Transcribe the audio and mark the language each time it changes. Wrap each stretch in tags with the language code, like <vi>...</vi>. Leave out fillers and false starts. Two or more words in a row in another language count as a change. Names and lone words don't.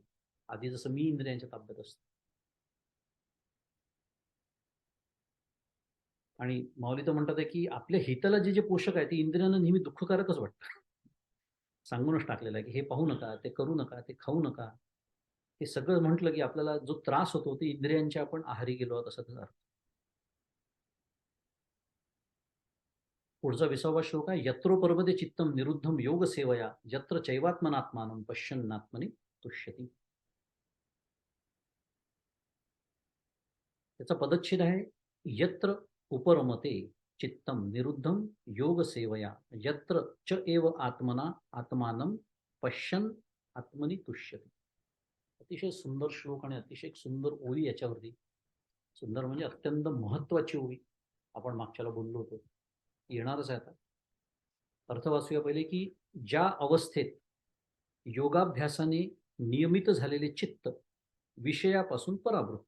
<mr>आधी जसं मी इंद्रियांच्या ताब्यात असतो. आणि माऊली तर म्हणतात आहे, की आपल्या हिताला जे पोषक आहे, ते इंद्रियांना नेहमी दुःखकारकच वाटतं. सांगूनच टाकलेलं आहे, की हे पाहू नका, ते करू नका, ते खाऊ नका. हे सगळं म्हटलं, की आपल्याला जो त्रास होतो, ते इंद्रियांच्या आपण आहारी गेलो आहोत असा त्याचा अर्थ. पुढचा 20वा श्लोक आहे,</mr> <sa>यत्रो पर्वते चित्तम निरुद्धम योग सेवया यत्र चैवात्मनात्मानं पश्यन्नात्मनि तुष्यति.</sa> <mr>त्याचा पदच्छेद आहे,</mr> <sa>यत्र उपरमते चित्तम निरुद्धम योग सेवया यत्र च एव आत्मना आत्मानं पश्यन् आत्मनि तुष्यति.</sa> <mr>अतिशय सुंदर श्लोक आणि अतिशय सुंदर ओळी याच्यावरती. सुंदर म्हणजे अत्यंत महत्वाची ओळी. आपण मागच्याला बोललो होतो, येणारच आहे आता. अर्थ वाचूया पहिले, की ज्या अवस्थेत योगाभ्यासाने नियमित झालेले चित्त विषयापासून परावृत्त.</mr>